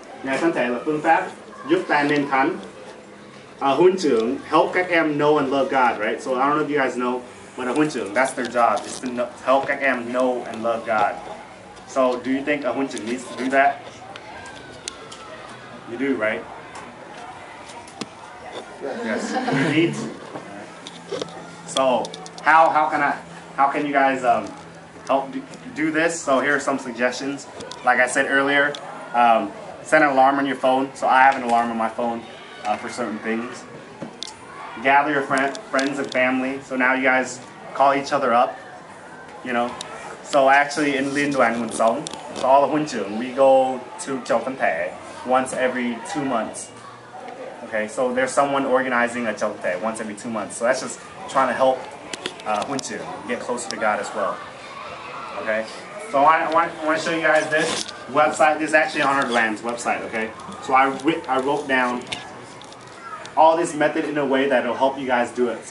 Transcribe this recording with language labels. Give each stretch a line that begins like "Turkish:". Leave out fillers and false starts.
Vietnamese: Ngài thân thể là phương pháp giúp ta nên thánh. Huấn trưởng help các em know and love God, right?
English: So I don't know if you guys know, but a huấn trưởng, that's their job, is to help các em know and love God. So do you think a huấn trưởng needs to do that? You do, right? Yes, you need to. So how can you guys help do this? So here are some suggestions. Like I said earlier, set an alarm on your phone. So I have an alarm on my phone for certain things. Gather your friends and family. So now you guys call each other up. So actually in Liên đoàn Nguồn Sống, so all the huấn trưởng, we go to Chầu Tân Thể once every 2 months. Okay, so there's someone organizing a Chầu Tân Thể once every 2 months. So that's just trying to help huấn trưởng get closer to God as well. Okay, so I want to show you guys this website. This is actually on our land's website. Okay, so I wrote down all this method in a way that will help you guys do it.